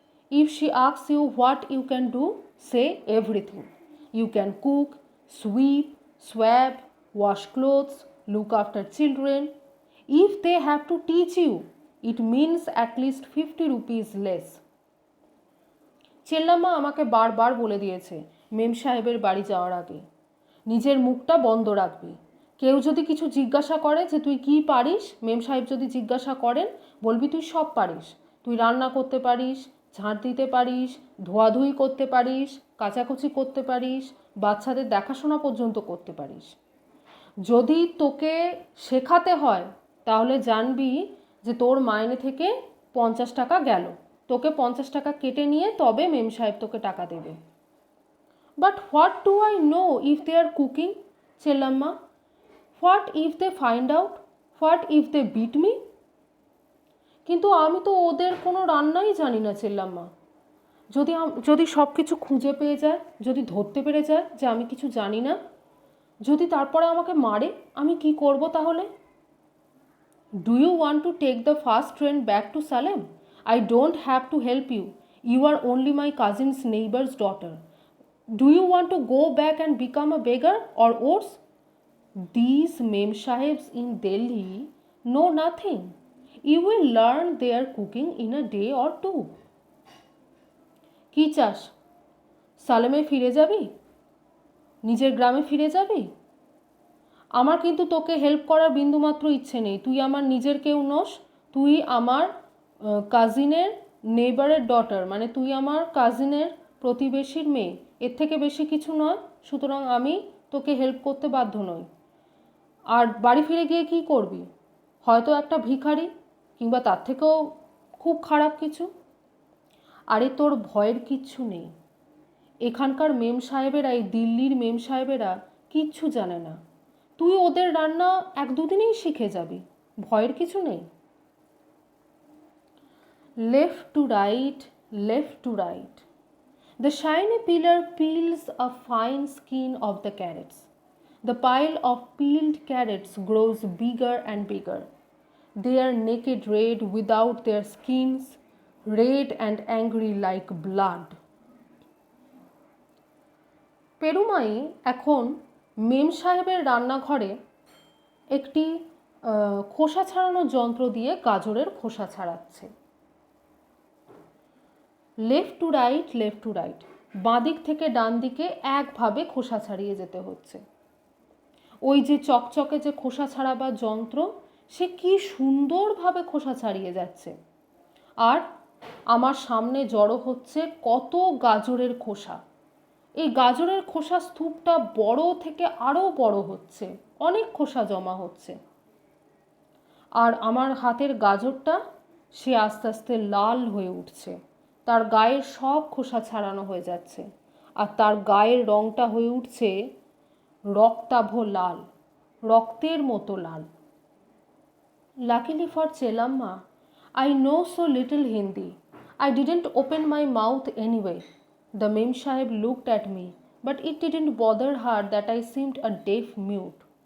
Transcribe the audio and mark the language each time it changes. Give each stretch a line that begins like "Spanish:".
English: If she asks you what you can do, say everything. You can cook, sweep, swab, wash clothes, look after children. If they have to teach you, it means at least 50 rupees less.
Bangla: চেল্লাম্মা আমাকে বারবার বলে দিয়েছে মেম সাহেবের বাড়ি যাওয়ার আগে, নিজের মুখটা বন্ধ রাখবি। কেউ যদি কিছু জিজ্ঞাসা করে যে তুই কি পারিস, মেম সাহেব যদি জিজ্ঞাসা করেন, বলবি তুই সব পারিস। তুই রান্না করতে পারিস, ঝাঁট দিতে পারিস, ধোয়াধুয়ি করতে পারিস, কাচাকুচি করতে পারিস, বাচ্চাদের দেখাশোনা পর্যন্ত করতে পারিস। যদি তোকে শেখাতে হয় তাহলে জানবি যে তোর মাইনে থেকে 50 টাকা গেল, তোকে 50 টাকা কেটে নিয়ে তবে মেম সাহেব তোকে টাকা দেবে।
English: But what do I know if they are cooking, Chellamma? What if they find out? What if they beat me?
Bangla: কিন্তু আমি তো ওদের কোনো রান্নাই জানি না চেল্লাম্মা। যদি সব কিছু খুঁজে পেয়ে যায়, যদি ধরতে পেরে যায় যে আমি কিছু জানি না, যদি তারপরে আমাকে মারে, আমি কি করব তাহলে?
English: Do you want to take the first train back to Salem? I don't have to help you. You are only my cousin's neighbor's daughter. Do you want to go back and become a beggar or worse? These Mem Sahebs in Delhi know nothing. You will learn their cooking in a day or two.
Bangla: কি চাস? সালেমে ফিরে যাবি? নিজের গ্রামে ফিরে যাবি? আমার কিন্তু তোকে হেল্প করার বিন্দুমাত্র ইচ্ছে নেই। তুই আমার নিজের কেউ নস, তুই আমার কাজিনের নেইবারের ডটার, মানে তুই আমার কাজিনের প্রতিবেশীর মেয়ে, এর থেকে বেশি কিছু নয়। সুতরাং আমি তোকে হেল্প করতে বাধ্য নই। আর বাড়ি ফিরে গিয়ে কি করবি? হয়তো একটা ভিখারি, কিংবা তার থেকেও খুব খারাপ কিছু। আরে তোর ভয়ের কিচ্ছু নেই। এখানকার মেম সাহেবেরা, এই দিল্লির মেম সাহেবেরা কিচ্ছু জানে না। তুই ওদের রান্না 1-2 দিনেই শিখে যাবি, ভয়ের কিছু নেই।
English: Left to right, left to right. The shiny peeler peels a fine skin of the carrots. The pile of peeled carrots grows bigger and bigger. They are naked red without their skins, red and angry like blood.
Bangla: পেরুমাই এখন মেম সাহেবের রান্নাঘরে একটি খোসা ছাড়ানোর যন্ত্র দিয়ে গাজরের খোসা ছাড়াচ্ছে।
English: left to right, left to right,
Bangla: বাঁ দিক থেকে ডান দিকে একভাবে খোসা ছাড়িয়ে যেতে হচ্ছে। ওই যে চকচকে যে খোসা ছাড়াবার যন্ত্র, সে কি সুন্দরভাবে খোসা ছাড়িয়ে যাচ্ছে। আর আমার সামনে জড়ো হচ্ছে কত গাজরের খোসা। এই গাজরের খোসা স্তূপটা বড় থেকে আরও বড় হচ্ছে, অনেক খোসা জমা হচ্ছে। আর আমার হাতের গাজরটা সে আস্তে আস্তে লাল হয়ে উঠছে, তার গায়ের সব খোসা ছাড়ানো হয়ে যাচ্ছে, আর তার গায়ের রঙটা হয়ে উঠছে রক্তাভ লাল, রক্তের মতো লাল।
English: Luckily for Chelamma, I know so little Hindi. I didn't open my mouth anyway. The Mem Sahib looked at me, but it didn't bother her that I seemed a deaf mute.